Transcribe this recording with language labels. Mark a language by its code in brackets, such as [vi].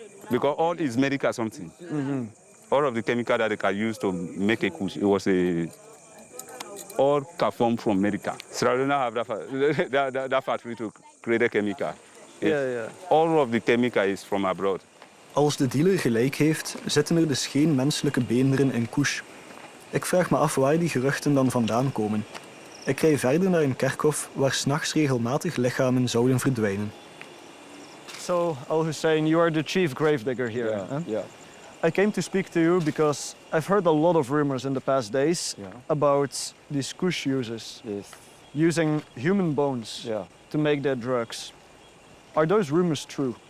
[en] Because all is medical something. All of the chemical that they can use to make a Kush, it was all can form from medical. So I don't have that factory to create a chemical. Yeah. All of the chemical is from abroad. [nl] Als de dealer gelijk heeft, zitten er dus geen menselijke beenderen in Kush. Ik vraag me af waar die geruchten dan vandaan komen. Ik rij verder naar een kerkhof waar 's nachts regelmatig lichamen zouden verdwijnen. [en] So, Al-Hussein, you are the chief gravedigger here. Yeah. I came to speak to you because I've heard a lot of rumors in the past days about these Kush users. Yes. Using human bones to make their drugs. Are those rumors true?